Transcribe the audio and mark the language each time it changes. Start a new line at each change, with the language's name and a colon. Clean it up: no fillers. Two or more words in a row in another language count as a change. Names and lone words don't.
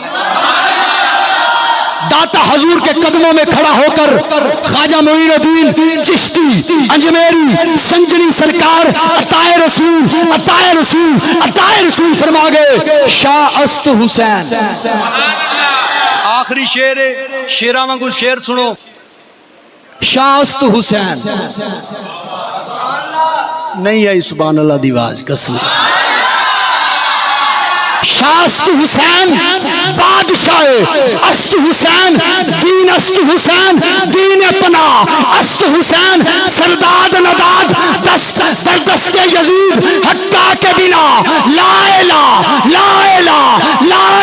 Urdu: داتا حضور کے قدموں میں کھڑا ہو کر خواجہ معین الدین چشتی اجمیری سنجنی سرکار عطائے رسول عطائے رسول عطائے رسول فرما گئے
Persian: شاہ است حسین۔
Punjabi: آخری شعر شیراں وانگو شعر سنو،
Persian: شاہ است حسین
Punjabi: نہیں آئی سبحان اللہ دی آواز قسم۔
Persian: شاہ است حسین بادشاہ است حسین دین است حسین دین پناہ است حسین سرداد نداد دست در دست یزید حقا کے بنا
Arabic: لا الہ لا الہ لا